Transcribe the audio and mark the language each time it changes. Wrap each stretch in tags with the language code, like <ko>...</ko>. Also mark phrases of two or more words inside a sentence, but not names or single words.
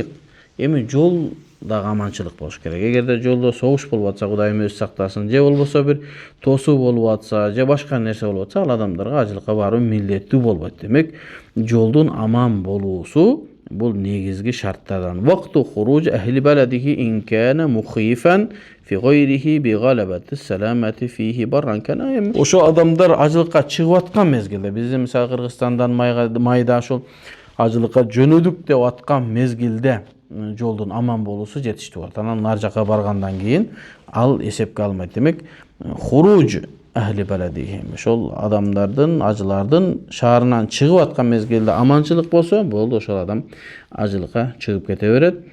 <ky>Эми жол дагы аманчылык болуш керек. Эгерде жолдо согуш болуп атса, Кудайым өзү сактасын, же болбосо бир тосуу болуп атса, же башка нерсе болуп атса, ал адамдарга ажылыкка баруу милдеттүү болбойт. Демек, жолдун аман болуусу бул негизги шарттардан.</ky> <ar>وقت خروج أهل بلده إن كان مخوفا في غيره بغلبة السلامة فيه برا كان.</ar> <ky>Ошо адамдар ажылыкка чыгып аткан мезгилде, биздин мисалы Кыргызстандан майда ошол ажылыкка жөнөдүк деп аткан мезгилде жолдун аман болуусу жетиштүү болот. Анан нар жака баргандан кийин ал эсепке алынбайт. Демек,</ky> <ar>خروج أهل بلد,</ar> <ky>ошол адамдардын, ажылардын шаарынан чыгып аткан мезгилде аманчылык болсо, болду, ошол адам ажылыкка чыгып кете берет.</ky>